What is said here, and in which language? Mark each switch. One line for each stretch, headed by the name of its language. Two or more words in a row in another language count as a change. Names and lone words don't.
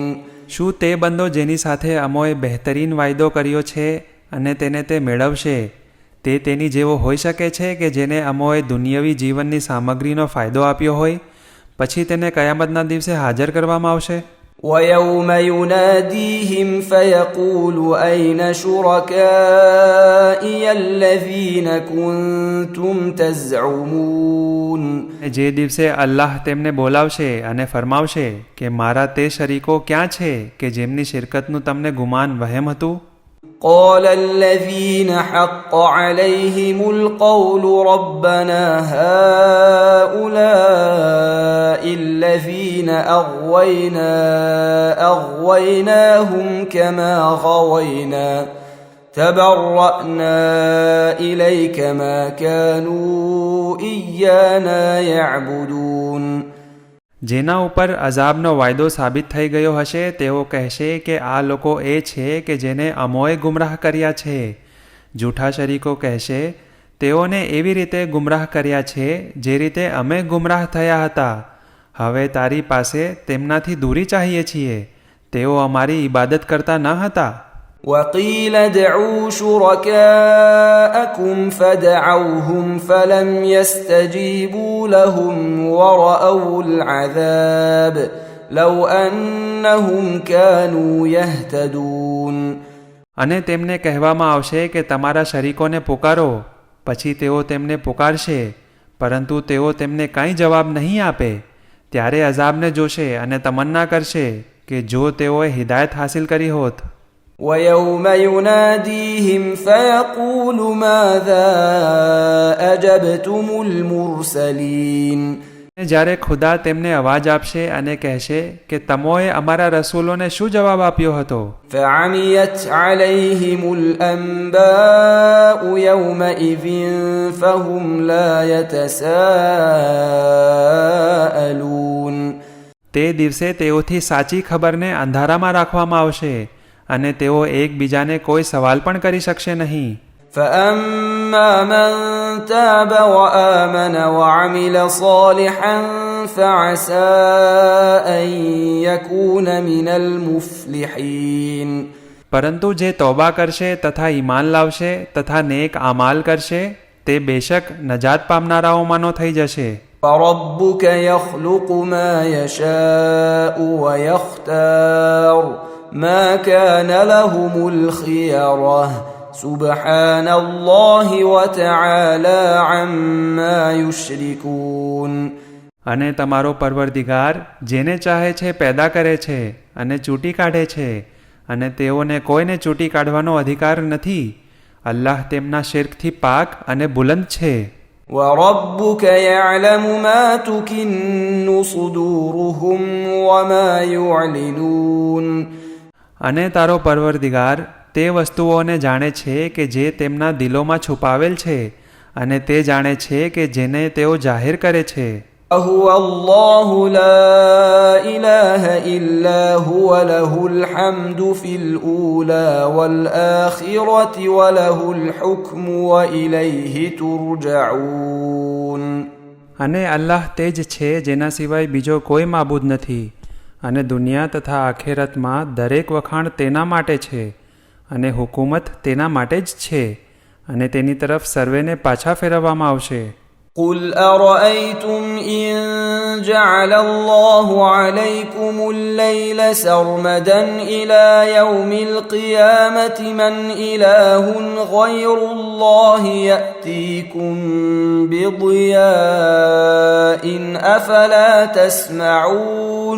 Gujarati: શું તે બંદો જેની સાથે અમોએ બહેતરીન વાયદો કર્યો છે અને તેને તે મેળવશે તે તેની જેવો હોઈ શકે છે કે જેને અમોએ દુનિયાવી જીવનની સામગ્રીનો ફાયદો આપ્યો હોય, પછી તેને કયામતના દિવસે હાજર કરવામાં આવશે.
Arabic: ويوم يناديهم فيقول أين شركائي الذين كنتم تزعمون.
Gujarati: જે દિવસે અલ્લાહ તેમને બોલાવશે અને ફરમાવશે કે મારા તે શરીકો ક્યાં છે કે જેમની શિરકતનું તમને ગુમાન વહેમ હતું.
Arabic: قال الذين حق عليهم القول ربنا هؤلاء الذين أغويناهم كما غوينا تبرأنا إليك ما كانوا إيانا يعبدون.
Gujarati: જેના ઉપર અઝાબનો વાયદો સાબિત થઈ ગયો હશે તેઓ કહેશે કે આ લોકો એ છે કે જેને અમોએ ગુમરાહ કર્યા છે. જૂઠા શરીકો કહેશે તેઓને એવી રીતે ગુમરાહ કર્યા છે જે રીતે અમે ગુમરાહ થયા હતા. હવે તારી પાસે તેમનાથી દૂરી ચાહીએ છીએ. તેઓ અમારી ઇબાદત કરતા ન હતા.
Arabic: وقيل ادعوا شركاءكم فدعوهم فلم يستجيبوا لهم ورأوا العذاب لو أنهم كانوا يهتدون.
Gujarati: અને તેમને કહેવામાં આવશે કે તમારા શરીકોને પુકારો. પછી તેઓ તેમને પુકારશે, પરંતુ તેઓ તેમને કંઈ જવાબ નહીં આપે. ત્યારે અઝાબને જોશે અને તમન્ના કરશે કે જો તેઓએ હિદાયત હાસિલ કરી હોત.
Arabic: ويوم يناديهم فيقول ماذا أجبتم المرسلين.
Gujarati: જ્યારે ખુદા તેમને અવાજ આપશે અને કહેશે કે તમોએ અમારા રસૂલોને શું જવાબ આપ્યો હતો.
Arabic: فعميت عليهم الأنباء يومئذ فهم لا يتساءلون.
Gujarati: તે દિવસે તેઓથી સાચી ખબરને અંધારામાં રાખવામાં આવશે અને તેઓ એકબીજાને કોઈ સવાલ પણ કરી શકશે નહીં.
Arabic: فأما من تاب وآمن وعمل صالحا فعسى أن يكون من المفلحين.
Gujarati: પરંતુ જે તૌબા કરશે તથા ઈમાન લાવશે તથા નેક આમાલ કરશે તે બેશક નજાત પામનારાઓમાંનો થઈ જશે.
Arabic: فربك يخلق ما يشاء ويختار ما كان لهم الخيرة سبحان الله وتعالى عما يشركون.
Gujarati: અને તમારો પરવરદિગાર જેને ચાહે છે પેદા કરે છે અને ચૂંટી કાઢે છે અને તેઓને કોઈને ચૂંટી કાઢવાનો અધિકાર નથી. અલ્લાહ તેમના શિર્કથી પાક અને બુલંદ છે.
Arabic: وربك يعلم ما تكن صدورهم وما يعلنون.
Gujarati: અને તારો પરવરદિગાર તે વસ્તુઓને જાણે છે કે જે તેમના દિલોમાં છુપાવેલ છે અને તે જાણે છે કે જેને તેઓ જાહેર કરે છે.
Arabic: هو الله لا إله إلا هو له الحمد في الأولى والآخرة وله الحكم وإليه ترجعون.
Gujarati: અને અલ્લાહ તે જ છે જેના સિવાય બીજો કોઈ માબૂદ નથી અને દુનિયા તથા આખેરતમાં દરેક વખાણ તેના માટે છે અને હુકુમત તેના માટે જ છે અને તેની તરફ સર્વેને પાછા ફેરવવામાં આવશે.
Arabic: قل أرأيتم إن جعل الله عليكم الليل سرمدا إلى يوم القيامة من إله غير الله يأتيكم بضياء أفلا تسمعون.